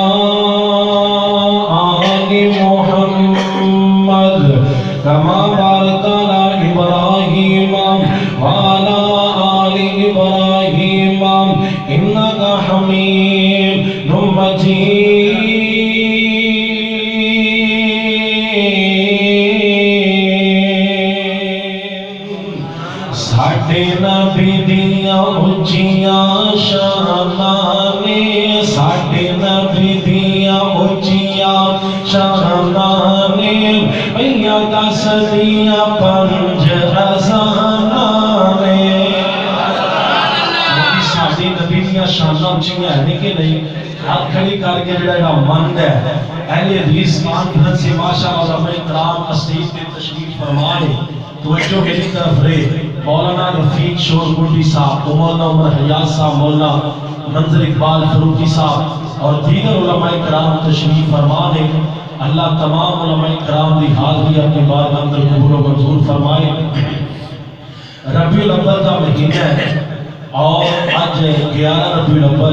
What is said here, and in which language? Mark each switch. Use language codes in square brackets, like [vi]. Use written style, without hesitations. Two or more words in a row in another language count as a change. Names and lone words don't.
[ar] آل محمد كما باركت على إبراهيم وعلى إبراهيم إنك حميد مجيد [pa] ساڈے نبی دیاں اچھیاں شاناں نے ساڈے نبی دیاں اچھیاں شاناں نے پئیاں دس دیاں پنج اذاناں نے نبی دیاں شاناں اچھیاں ہیں کہ نہیں ہاتھ کھڑی کر کے جڑا مند ہے اہل حدیث کانفرنس [ur] سے ماشاءاللہ علماء کرام اسٹیج پہ تشریف فرما لے توجہ میری طرف رہے مولانا رفیق شور گلڈی صاحب مولانا عمر حیات صاحب مولانا منظر اقبال فروقی صاحب اور دیگر علماء کرام تشریف فرما لے اللہ تمام علماء کرام دی حاضری اپنی بارگاہ اندر قبول و منظور فرمائے ربیع الاول کا مہینہ ہے اور آج 11 ربیع الاول